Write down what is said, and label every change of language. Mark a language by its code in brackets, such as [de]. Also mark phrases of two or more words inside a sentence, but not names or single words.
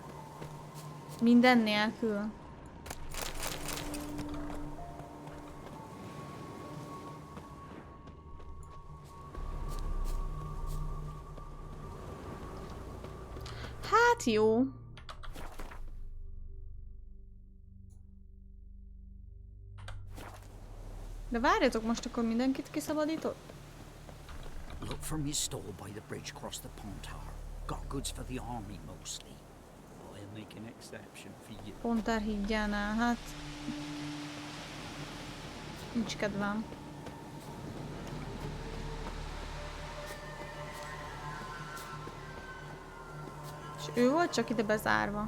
[hu] Minden nélkül. Hát jó. De várjatok, most akkor mindenkit kiszabadított? [en] Look from your stall by the bridge across the Pontar. Got goods for the army mostly. I'll make an exception for you. [hu] Pontár hídjánál, hát... Nincs kedvem. És ő volt csak ide bezárva.